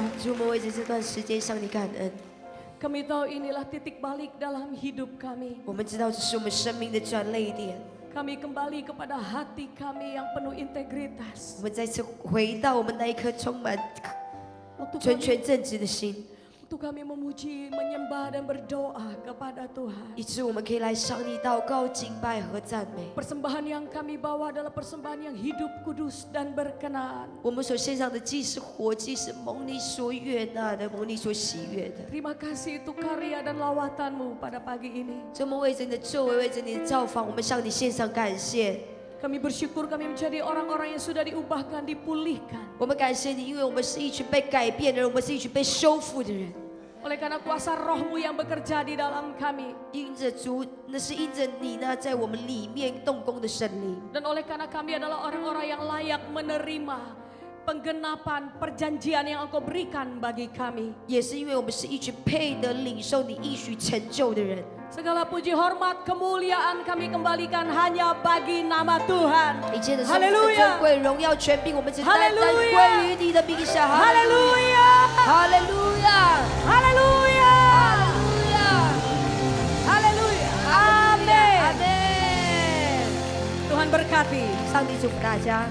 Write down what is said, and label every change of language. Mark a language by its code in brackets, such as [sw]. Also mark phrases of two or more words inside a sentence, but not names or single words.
[zh] 主，我们为着这段时间向你感恩。 [id] Kami tahu inilah titik balik dalam hidup kami. [zh] 我们知道这是我们生命的转捩点。 [id] Kami kembali kepada hati kami yang penuh integritas. [zh] 我们再次回到我们那一颗充满 [id] Waktu [zh] 纯 [id] kami, [zh] 全正直的心， [id] waktu kami memuji, menyembah dan berdoa kepada Tuhan. [zh] 以致我们可以来向你祷告、敬拜和赞美。 [id] Persembahan yang kami bawa adalah persembahan yang hidup, kudus dan berkenan. [zh] 我们所献上的祭是活祭，是蒙你所悦纳的，蒙你所喜悦的。 [id] Terima kasih itu karya dan lawatanmu pada pagi ini. [zh] 所以我们为着你的作为，为着你的造访，我们向你献上感谢。 [id] Kami bersyukur kami menjadi orang-orang yang sudah diubahkan, dipulihkan. [zh] 我们感谢你，因为我们是一群被改变的人，我们是一群被修复的人。 [id] Oleh karena kuasa rohmu yang bekerja di dalam kami. [zh] 因着主，那是因着你那在我们里面动工的神灵。 [id] Dan oleh karena kami adalah orang-orang yang layak menerima penggenapan perjanjian yang Engkau berikan bagi kami. [zh] 也是因为我们是一群配得领受你应许成就的人。 [id] Segala puji hormat kemuliaan kami kembalikan hanya bagi nama Tuhan. [zh] 一切的圣尊 [id] Haleluya. [zh] 贵、荣耀、权柄，我们只单单 [id] Haleluya. [zh] 归于你的名下。哈利路 [id] Haleluya. [zh] 亚，哈利路亚， [id] Haleluya. [zh] 哈利路亚， [id] Haleluya. [zh] 阿 [id] Amin. [zh] 门。 [id] Tuhan berkati. [zh] 上帝祝福大家，